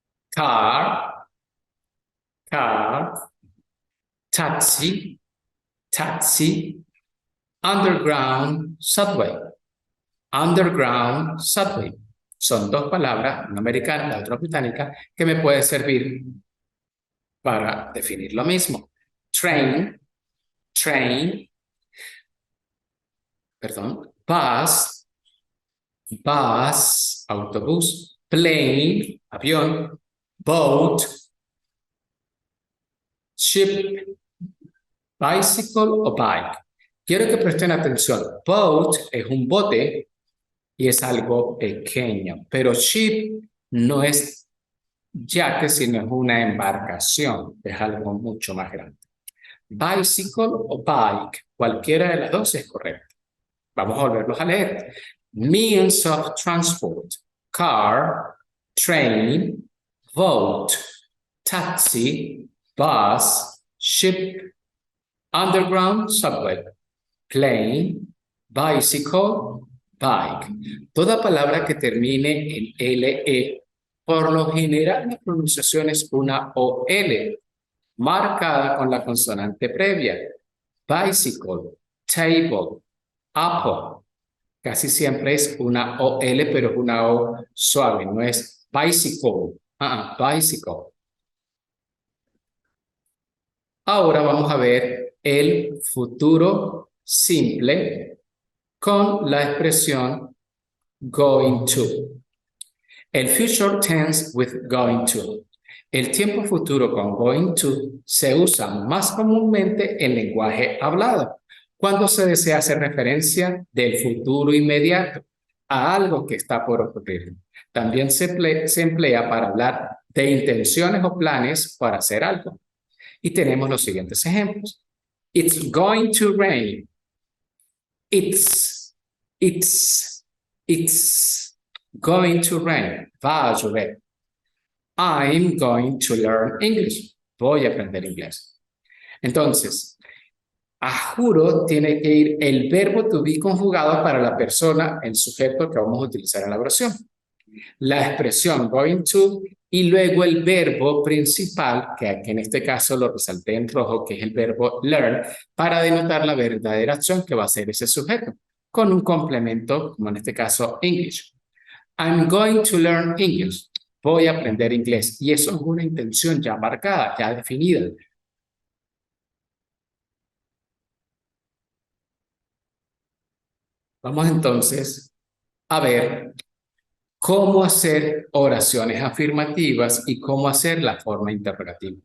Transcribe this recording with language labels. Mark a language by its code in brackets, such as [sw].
[en] Car, taxi, underground, subway. Underground, subway. [es] Son dos palabras, una americana, la otra británica, que me puede servir para definir lo mismo. [en] Train, bus, autobús, plane, avión, boat, ship, bicycle o bike. [es] Quiero que presten atención. Boat es un bote y es algo pequeño, pero ship no es yate, sino es una embarcación, es algo mucho más grande. Bicycle o bike, cualquiera de las dos es correcta. Vamos a volverlos a leer. [en] Means of transport, car, train, boat, taxi, bus, ship, underground, subway, plane, bicycle, bike. [es] Toda palabra que termine en LE, por lo general la pronunciación es una OL, marcada con la consonante previa. [en] Bicycle, table, apple. [es] Casi siempre es una OL, pero es una O suave, no es bicycle. Bicycle. Ahora vamos a ver el futuro simple con la expresión going to. El [en] future tense with going to. [es] El tiempo futuro con going to se usa más comúnmente en lenguaje hablado, cuando se desea hacer referencia del futuro inmediato a algo que está por ocurrir. También se emplea para hablar de intenciones o planes para hacer algo. Y tenemos los siguientes ejemplos. [en] It's going to rain. It's going to rain. [es] Va a llover. [en] I'm going to learn English. [es] Voy a aprender inglés. Entonces, a juro tiene que ir el verbo to be conjugado para la persona, el sujeto que vamos a utilizar en la oración. La expresión going to y luego el verbo principal, que aquí en este caso lo resalté en rojo, que es el verbo learn, para denotar la verdadera acción que va a hacer ese sujeto, con un complemento, como en este caso English. [en] I'm going to learn English. [es] Voy a aprender inglés. Y eso es una intención ya marcada, ya definida. Vamos entonces a ver cómo hacer oraciones afirmativas y cómo hacer la forma interrogativa.